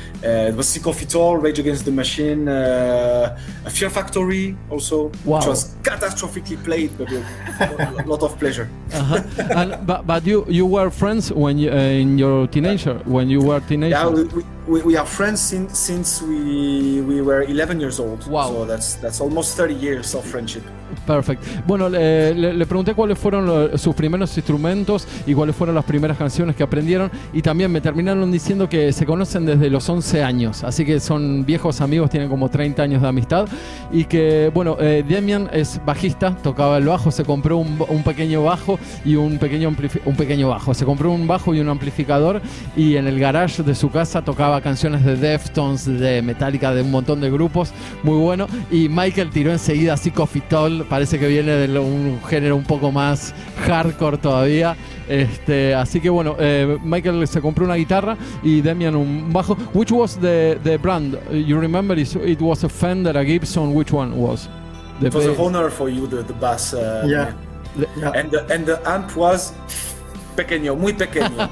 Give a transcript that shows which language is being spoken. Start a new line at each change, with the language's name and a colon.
English: It was Sick of It All, Rage Against the Machine, Fear Factory also, which was catastrophically played, but a lot of pleasure. But you were friends when when you were teenager. Yeah, we are friends since we were 11 years old. Wow. So that's almost 30 years of friendship. Perfect.
Spanish: Bueno, le pregunté cuáles fueron sus primeros instrumentos y cuáles fueron las primeras canciones que aprendieron, y también me terminaron diciendo que se conocen desde los 11 años, así que son viejos amigos, tienen como 30 años de amistad, y que, bueno, Damian es bajista, tocaba el bajo, se compró un pequeño bajo y un pequeño bajo, se compró un bajo y un amplificador, y en el garage de su casa tocaba canciones de Deftones, de Metallica, de un montón de grupos, muy bueno, y Michael tiró enseguida Sick of It All, parece que viene de un género un poco más hardcore todavía, así que bueno, Michael se compró una guitarra y Damian un bajo.
English: Which was the brand? You remember it was a Fender, a Gibson, which one was? It was a honor for you, the bass. Yeah. And the amp was
Spanish: pequeño, muy pequeño.